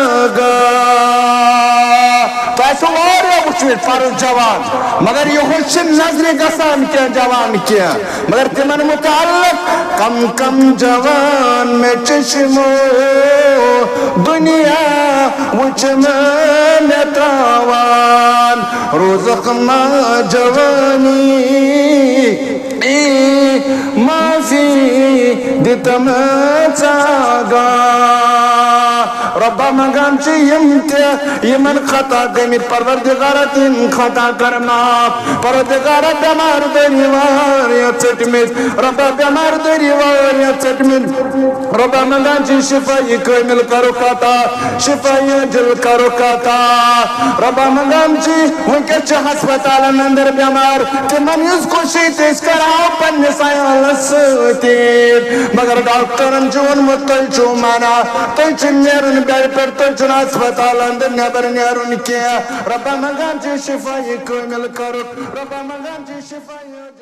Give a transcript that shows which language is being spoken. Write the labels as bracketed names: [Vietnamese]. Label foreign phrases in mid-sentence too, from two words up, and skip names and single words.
[Kashmiri] آگاہ تۄہہِ آسِوٕ واریاہ وٕچھمٕتۍ پرُس جوان مگر یِہُس چھِنہٕ نظرِ گژھان کینٛہہ جوان کینٛہہ مگر تِمن متعلق کم کم جوان مےٚ چشمو دُنیا وٕچھنہٕ مےٚ تراوان روزکھ ما جوانی معافی دِتمہٕ ژٕ آگاہ رۄبا منگان چھِ یِم تہِ یِمن خطا گٔمٕتۍ پروردگارہ تِم خطا کر معاف پروردگارہ بٮ۪مار دٲری واریاہ ژٔٹمٕتۍ رۄبا بٮ۪مار دٲری واریاہ ژٔٹمٕتۍ رۄبا منگان چھِ شفایہِ کٲمِل کرُکھ عطا شفایہِ عاجل کرُکھ عطا رۄبا منگان چھِ وٕنکیٚس چھِ ہسپتالن اندر بٮ۪مار تِمن ہٕنٛز خوشی تہِ أسۍ کرہاو پننِس عیالس سۭتی مگر ڈاکٹرن چھُ ووٚنمُت تُہۍ چھِو منع تُہۍ چھِو نیرُن گرِ پٮ۪ٹھ تُہۍ چھُنہٕ ہسپتال اندر نٮ۪بر نیرُن کینٛہہ رۄبا منگان چھِ شفایہِ کٲمِل کرُکھ رۄبا منگان چھِ شفایہِ